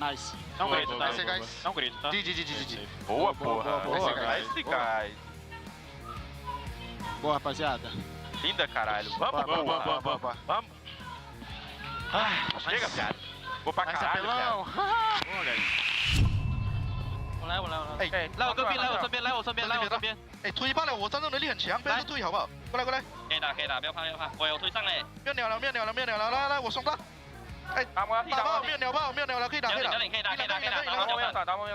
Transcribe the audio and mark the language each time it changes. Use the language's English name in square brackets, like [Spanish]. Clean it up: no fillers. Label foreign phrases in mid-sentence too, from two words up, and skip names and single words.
[Portuguese] Não grita, tá? [English] Nice, guys. [Portuguese] Não grita, tá? GG. Boa, porra. Boa, guys. Boa, rapaziada. Linda, caralho. Vamos. Vamos. Chega, viado. Vou pra caralho, viado. Boa, guys. [Chinese] 我来，来我这边，来我这边。哎，推吧了，我战斗能力很强，不要推好不好？过来。可以打，不要怕。我有推上嘞。没有鸟了，来，我送他。哎，打爆，没有鸟了，可以打。可以打。打爆，